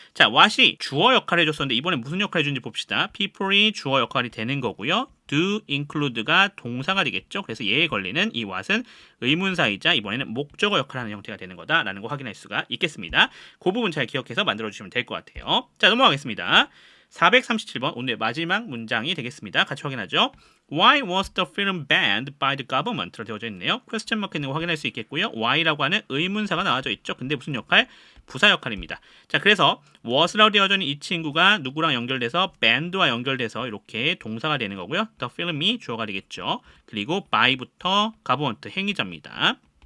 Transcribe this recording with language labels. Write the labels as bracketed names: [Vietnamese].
[Korean] 자, what이 주어 역할을 해줬었는데 이번에 무슨 역할을 해준지 봅시다. people이 주어 역할이 되는 거고요. do include가 동사가 되겠죠. 그래서 얘에 걸리는 이 what은 의문사이자 이번에는 목적어 역할을 하는 형태가 되는 거다라는 거 확인할 수가 있겠습니다. 그 부분 잘 기억해서 만들어주시면 될 것 같아요. 자, 넘어가겠습니다. 437번 오늘 마지막 문장이 되겠습니다. 같이 확인하죠. [English] Why was the film banned by the government? [Korean] 로 되어져 있네요. question mark 있는 거 확인할 수 있겠고요. why라고 하는 의문사가 나와져 있죠. 근데 무슨 역할? 부사 역할입니다. 자, 그래서 was라고 되어져 있는 이 친구가 누구랑 연결돼서 banned와 연결돼서 이렇게 동사가 되는 거고요. the film이 주어가 되겠죠. 그리고 by부터 government 행위자입니다.